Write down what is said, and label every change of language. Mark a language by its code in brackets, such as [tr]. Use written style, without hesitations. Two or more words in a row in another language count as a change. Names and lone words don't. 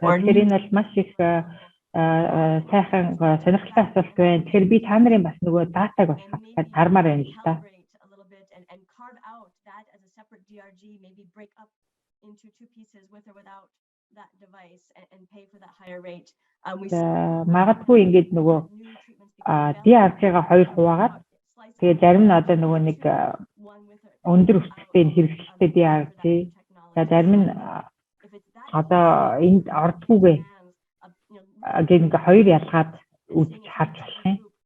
[mn] тэр энэ бол маш их сайхан сонирхолтой асуулт байна. Тэгэхээр би та нарын бас нөгөө датаг бас хармаар байна л та. [en] And carve out that as a separate DRG, maybe break up into two pieces with or without that device and pay for that higher rate. [mn] Магадгүй ингэж нөгөө DRG-га 2 хуваагаад тэгээ зарим нь одоо нөгөө нэг өндөр өсөлттэй хэрэгсэлтэй DRG. За зарим нь одоо энд ордгүйгээ гэх нэг хоёр ялгаад үзэж харж болох юм.